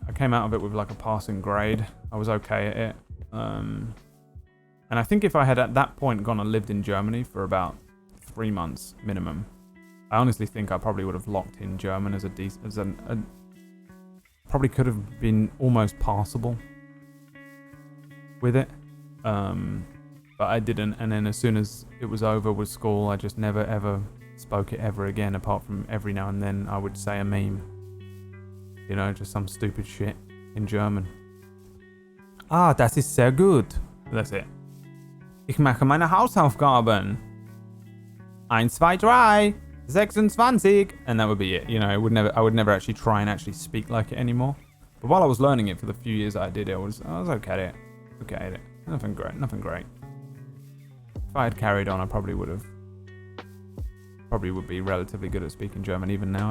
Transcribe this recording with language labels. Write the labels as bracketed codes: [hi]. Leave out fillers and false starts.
[en] I came out of it with like a passing grade. I was okay at it. And I think if I had at that point gone and lived in Germany for about 3 months minimum, I honestly think I probably would have locked in German as probably could have been almost passable with it. But I didn't, and then as soon as it was over with school, I just never ever spoke it ever again, apart from every now and then I would say a meme. You know, just some stupid shit in German. [de] Ah, das ist sehr gut. [en] That's it. [de] Ich mache meine Hausaufgaben. [en] 1, 2, 3, 26. And that would be it. You know, I would never actually try and actually speak like it anymore. But while I was learning it for the few years I did, I was okay at it. Okay at it. Nothing great. If I had carried on, I probably would be relatively good at speaking German even now.